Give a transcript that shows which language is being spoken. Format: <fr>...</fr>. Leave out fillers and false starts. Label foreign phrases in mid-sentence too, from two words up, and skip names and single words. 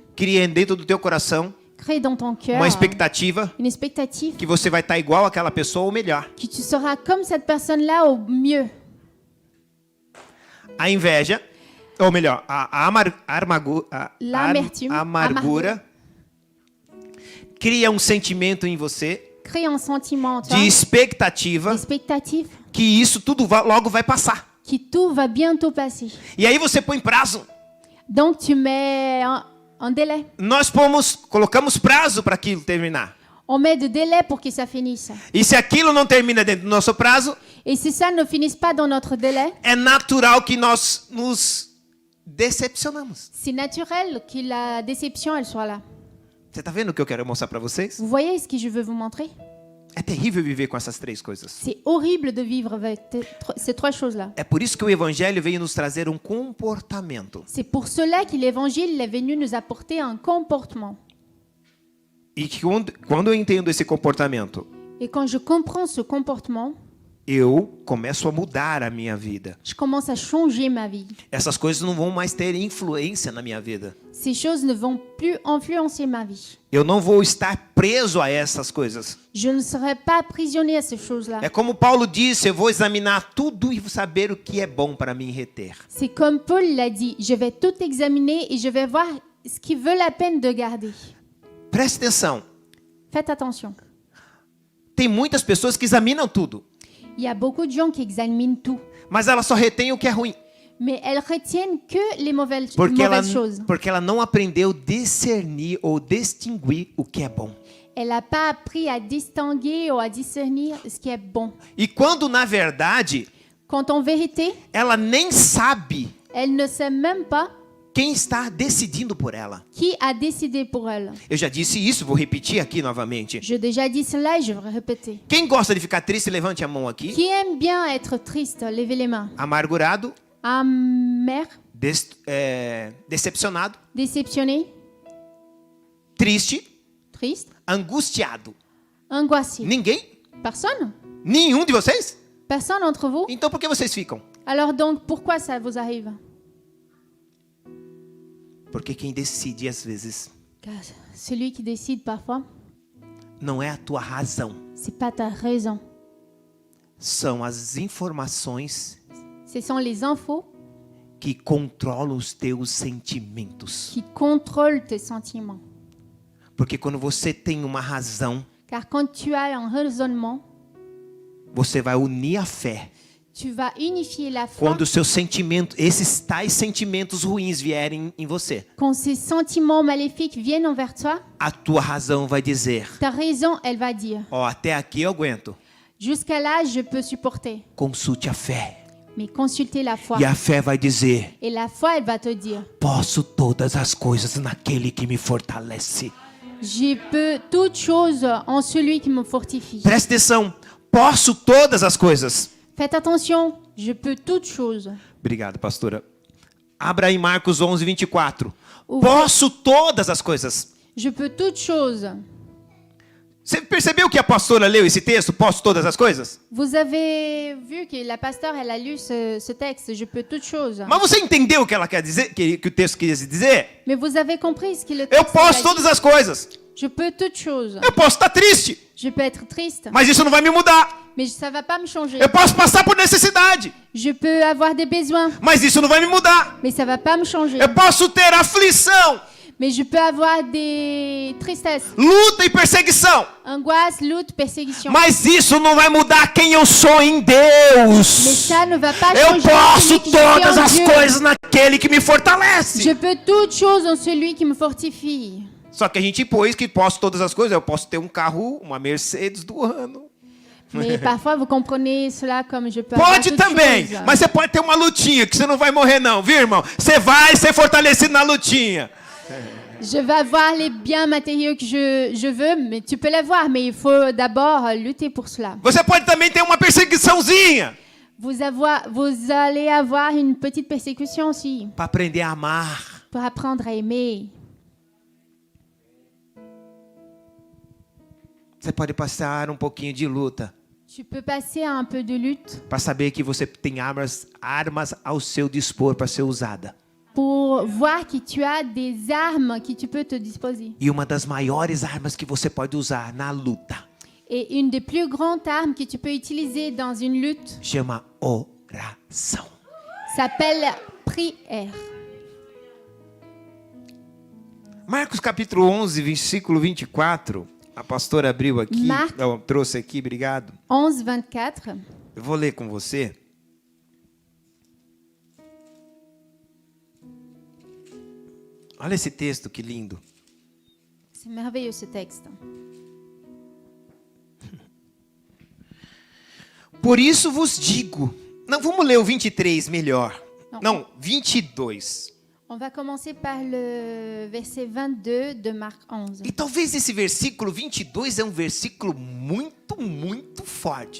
<pt>cria dentro do teu coração</pt> <fr>crée dans ton cœur</fr> <pt>uma expectativa</pt> <fr>une expectative</fr> <pt>que você vai estar igual àquela pessoa ou melhor.</pt> <fr>que tu seras comme cette personne-là au mieux.</fr> <pt>A inveja, ou melhor,</pt> <fr>L'amertume,</fr> <pt>amargura cria um sentimento em você</pt> <fr>Crée un sentiment en toi,</fr> <pt>de expectativa</pt> <fr>d'expectative,</fr> <pt>que isso tudo logo vai passar.</pt> <fr>que tout va bientôt passer.</fr> <pt>E aí você põe prazo.</pt> <fr>Donc tu mets un délai.</fr> <pt>Nós colocamos prazo para aquilo terminar.</pt> <fr>On met de délai pour que ça finisse.</fr> <pt>E se aquilo não termina dentro do nosso prazo,</pt> <fr>Et si ça ne finisse pas dans notre délai,</fr> <pt>é natural que nós nos decepcionamos.</pt> <fr>c'est naturel que la déception elle soit là.</fr> <pt>Você está vendo o que eu quero mostrar para vocês?</pt> <fr>Vous voyez ce que je veux vous montrer?</fr> <pt>É terrível viver com essas três coisas.</pt> <fr>C'est horrible de vivre avec ces trois choses-là.</fr> <pt>É por isso que o evangelho veio nos trazer um comportamento.</pt> <fr>C'est pour cela que l'Évangile est venu nous apporter un comportement.</fr> <pt>E que quando eu entendo esse comportamento,</pt> <fr>Et quand je comprends ce comportement,</fr> <pt>eu começo a mudar a minha vida.</pt> <fr>je commence à changer ma vie.</fr> <pt>Essas coisas não vão mais ter influência na minha vida.</pt> <fr>Ces choses ne vont plus influencer ma vie.</fr> <pt>Eu não vou estar preso a essas coisas.</pt> <fr>Je ne serai pas prisonnier à ces choses-là.</fr> <pt>É como Paulo disse, eu vou examinar tudo e saber o que é bom para mim reter.</pt> <fr>C'est comme Paul l'a dit, je vais tout examiner et je vais voir ce qui vaut la peine de garder.</fr> <pt>Preste atenção.</pt> <fr>Faites attention.</fr> <pt>Tem muitas pessoas que examinam tudo,</pt> <fr>Il y a beaucoup de gens qui examinent tout,</fr> <pt>mas elas só retêm o que é ruim.</pt> <fr>mais elles retiennent que les mauvaises choses.</fr> <pt>Porque ela não aprendeu a discernir ou distinguir o que é bom.</pt> <fr>Elle n'a pas appris à distinguer ou à discernir ce qui est bon.</fr> <pt>E quando, na verdade,</pt> <fr>Quand en vérité,</fr> <pt>ela nem sabe</pt> <fr>elle ne sait même pas</fr> <pt>quem está decidindo por ela.</pt> <fr>qui a décidé pour elle.</fr> <pt>Eu já disse isso, vou repetir aqui novamente.</pt> <fr>J'ai déjà dit cela et je vais répéter.</fr> <pt>Quem gosta de ficar triste, levante a mão aqui.</pt> <fr>Qui aime bien être triste, levez les mains.</fr> <pt>Amargurado,</pt> <fr>Amer,</fr> <pt>decepcionado,</pt> <fr>déceptionné,</fr> <pt>triste,</pt> <fr>triste,</fr> <pt>angustiado.</pt> <fr>angoissé.</fr> <pt>Ninguém?</pt> <fr>Personne?</fr> <pt>Nenhum de vocês?</pt> <fr>Personne d'entre vous?</fr> <pt>Então por que vocês ficam?</pt> <fr>Alors donc, pourquoi ça vous arrive?</fr> <pt>Porque quem decide às vezes</pt> <fr>Car celui qui décide parfois,</fr> <pt>não é a tua razão,</pt> <fr>c'est pas ta raison.</fr> <pt>são as informações</pt> <fr>Ce sont les infos</fr> <pt>que controlam os teus sentimentos.</pt> <fr>qui contrôlent tes sentiments.</fr> <pt>Porque quando você tem uma razão,</pt> <fr>Car quand tu as un raisonnement,</fr> <pt>você vai unir a fé.</pt> <fr>tu vas unifier la foi.</fr> <pt>Quando os seus sentimentos, esses tais sentimentos ruins vierem em você,</pt> <fr>Quand ces sentiments maléfiques viennent envers toi,</fr> <pt>a tua razão vai dizer:</pt> <fr>ta raison, elle va dire,</fr> <pt>ó, até aqui eu aguento.</pt> <fr>jusqu'à là, je peux supporter.</fr> <pt>Consulte a fé.</pt> <fr>Mais consultez la foi.</fr> <pt>E a fé vai dizer:</pt> <fr>Et la foi, elle va te dire,</fr> <pt>posso todas as coisas naquele que me fortalece.</pt> <fr>je peux toutes choses en celui qui me fortifie.</fr> <pt>Preste atenção. Posso todas as coisas.</pt> <fr>Faites attention, je peux toutes choses.</fr> <pt>Obrigado, pastora. Abra aí Marcos 11, 24. O- Posso todas as coisas.</pt> <fr>Je peux toutes choses.</fr> <pt>Você percebeu que a pastora leu esse texto? Posso todas as coisas?</pt> <fr>Vous avez vu que la pasteur, elle a lu ce texte, je peux toutes choses.</fr> <pt>Mas você entendeu o que ela quer dizer? Que o texto quis dizer?</pt> <fr>Mais vous avez compris ce que le</fr> <pt>Eu</pt> <fr>texte</fr> <pt>posso</pt> <fr>a dit.</fr> <pt>todas as coisas.</pt> <fr>Je peux toutes choses.</fr> <pt>Eu posso estar triste,</pt> <fr>Je peux être triste,</fr> <pt>mas isso não vai me mudar.</pt> <fr>mais ça va pas me changer.</fr> <pt>Eu posso passar por necessidade,</pt> <fr>Je peux avoir des besoins,</fr> <pt>mas isso não vai me mudar.</pt> <fr>mais ça va pas me changer.</fr> <pt>Eu posso ter aflição,</pt> <fr>Mais je peux avoir des tristesses,</fr> <pt>luta e perseguição,</pt> <fr>angoisse, lutte, persécution.</fr> <pt>mas isso não vai mudar quem eu sou em</pt> <fr>Mais</fr> <pt>Deus.</pt> <fr>ça ne va pas</fr> <pt>Eu</pt> <fr>changer</fr> <pt>posso</pt> <fr>celui que je</fr> <pt>todas</pt> <fr>suis en</fr> <pt>as</pt> <fr>Dieu.</fr> <pt>coisas naquele que me fortalece.</pt> <fr>Je peux toutes choses en celui qui me fortifie.</fr> <pt>Só que a gente impôs que posso todas as coisas. Eu posso ter um carro, uma Mercedes do ano.</pt> <fr>Mais parfois, vous comprenez cela comme je peux avoir</fr> <pt>Pode</pt> <fr>toutes</fr> <pt>também,</pt> <fr>choses.</fr> <pt>mas você pode ter uma lutinha, que você não vai morrer não, viu, irmão? Você vai ser fortalecido na lutinha.</pt> <fr>Je vais avoir les biens matériaux que je veux, mais tu peux les voir, mais il faut d'abord lutter pour cela.</fr> <pt>Você pode também ter uma perseguiçãozinha,</pt> <fr>Vous allez avoir une petite persécution aussi,</fr> <pt>para aprender a amar.</pt> <fr>pour apprendre à aimer.</fr> <pt>Você pode passar um pouquinho de luta,</pt> <fr>Tu peux passer à un peu de lutte</fr> <pt>para saber que você tem armas ao seu dispor para ser usada.</pt> <fr>pour voir que tu as des armes que tu peux te disposer.</fr> <pt>E uma das maiores armas que você pode usar na luta</pt> <fr>Et une des plus grandes armes que tu peux utiliser dans une lutte</fr> <pt>chama oração.</pt> <fr>s'appelle prière.</fr> <pt>Marcos capítulo 11, versículo 24. A pastora abriu aqui, trouxe aqui, obrigado. 11, 24. Eu vou ler com você. Olha esse texto, que lindo.</pt> <fr>C'est merveilleux ce texte.</fr> <pt>Por isso vos digo. Não, vamos ler o 23 melhor. Não. Não, 22.</pt> <fr>On va commencer par le verset 22 de Marc 11.</fr> <pt>E talvez esse versículo 22 é um versículo muito forte.</pt>